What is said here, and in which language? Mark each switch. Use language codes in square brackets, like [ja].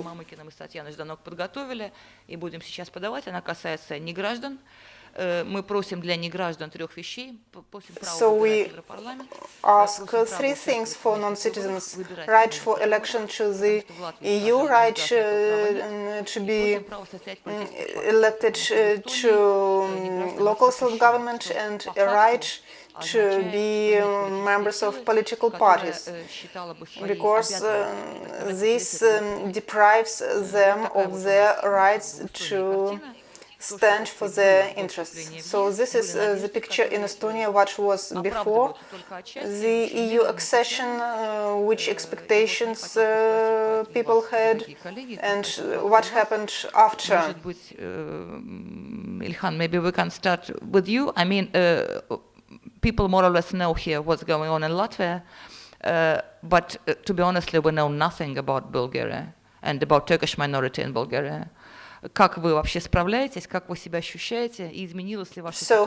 [ru] Mamikins и Татьяной Жданок подготовили и будем сейчас подавать. Она касается неграждан. Мы просим для неграждан 3 вещей. [en] So we ask 3 things for non-citizens: right for election to the EU, right to be elected to local self-government, and a right to be members of political parties, because this deprives them of their rights to stand for their interests. So this is the picture in Estonia, what was before the EU accession, which expectations people had, and what happened after. Ilhan, maybe we can start with you. I mean, people more or less know here what's going on in Latvia, but to be honest, we know nothing about Bulgaria and about Turkish minority in Bulgaria. [ru] Как вы вообще справляетесь, как вы себя ощущаете, и изменилась ли ваша ситуация?